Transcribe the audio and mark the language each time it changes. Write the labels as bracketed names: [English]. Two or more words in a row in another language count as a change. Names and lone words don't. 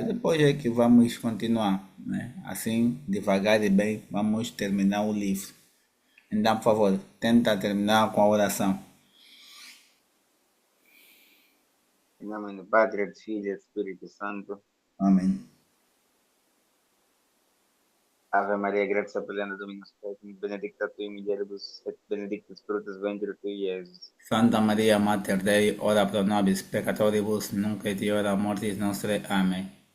[Portuguese] Depois é que vamos continuar, né? Assim, devagar e bem, vamos terminar o livro. Então, por favor, tenta terminar com a oração. Em nome do Padre, do Filho e do Espírito Santo. Amém. [Latin] Ave Maria, gratia plena, Dominus tecum, benedicta tui mulieribus, et benedictus fructus ventris tui, Iesus. Santa Maria, Mater Dei, ora pro nobis peccatoribus, nunc et in hora mortis nostrae. [Portuguese] Amém.